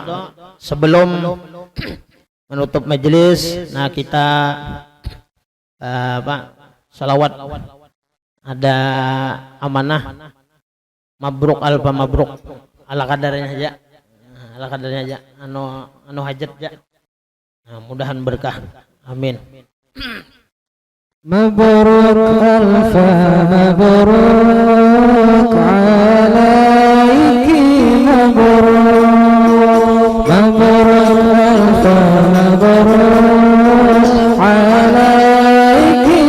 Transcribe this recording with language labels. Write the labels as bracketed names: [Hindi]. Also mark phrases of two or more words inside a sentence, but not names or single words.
[Banjar] Sebelum menutup majelis, nah kita salawat. Ada amanah [Arabic] مبروك ألف مبروك, [Banjar] ala kadarnya aja, ala kadarnya aja, anu hajat aja. Nah, mudahan berkah. Amin. [Arabic] مبروك ألف مبروك عليك مبروك مبروك ألف مبروك عليك